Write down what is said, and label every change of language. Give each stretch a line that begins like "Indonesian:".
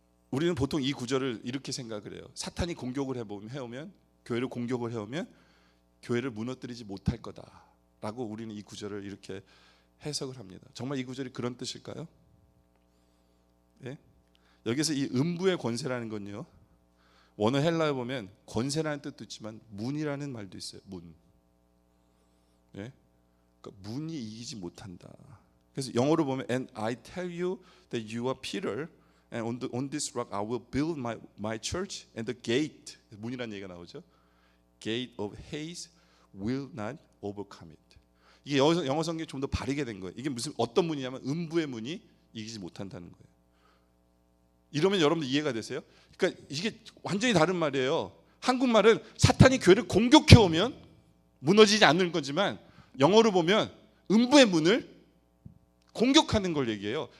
Korean: 우리는 보통 이 구절을 이렇게 생각을 해요. 사탄이 공격을 해오면 교회를 공격을 해오면 교회를 무너뜨리지 못할 거다라고 우리는 이 구절을 이렇게 해석을 합니다. 정말 이 구절이 그런 뜻일까요? 예? 여기서 이 음부의 권세라는 건요, 원어 헬라어 보면 권세라는 뜻도 있지만 문이라는 말도 있어요. 문. 예? 그러니까 문이 이기지 못한다. 그래서 영어로 보면
English: And I tell you that you are Peter, and on this rock I will build my church, and the gate,
Korean: 문이라는 얘기가 나오죠.
English: Gate of Hades will not overcome it.
Korean: 이게 영어 성경이 좀 더 바르게 된 거예요. 이게 무슨 어떤 문이냐면 음부의 문이 이기지 못한다는 거예요. 이러면 여러분들 이해가 되세요? 그러니까 이게 완전히 다른 말이에요. 한국말은 사탄이 교회를 공격해 오면 무너지지 않는 거지만 영어로 보면 음부의 문을 공격하는 걸 얘기해요.